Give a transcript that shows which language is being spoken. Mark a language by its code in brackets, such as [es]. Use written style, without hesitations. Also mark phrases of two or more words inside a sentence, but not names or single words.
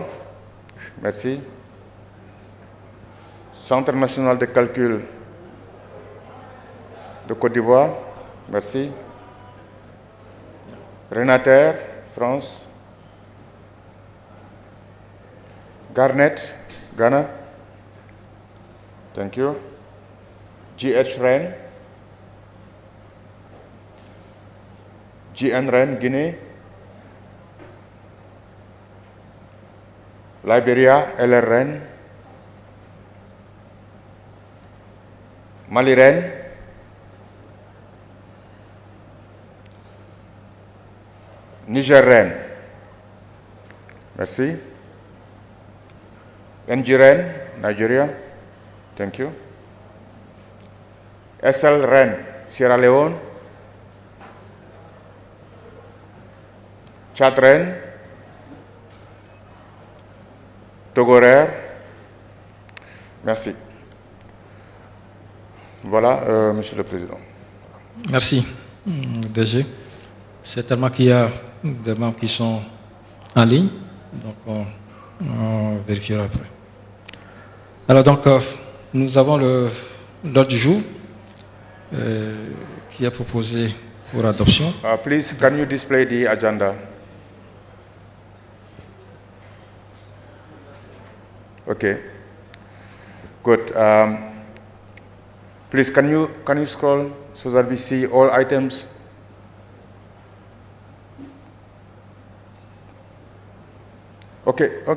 [fr] Merci. Centre national de calcul de Côte d'Ivoire. Merci. Renater, France. Garnet, Ghana. [en] Thank you. GH Ren. [fr] GN Ren, Guinée. Liberia, LR Ren. Mali Ren. Niger Ren. Merci. NG Ren, Nigeria. [en] Thank you. SL Ren, Sierra Leone. Chad Ren. Togo Ren. [fr] Merci. Voilà, Monsieur le Président. Merci, DG. C'est tellement qu'il y a des membres qui sont en ligne, donc on vérifiera après. Alors donc, nous avons l'ordre du jour qui est proposé pour adoption. [en] Please, can you display the agenda? Okay. Good. Please, can you scroll so that we see all items? Okay.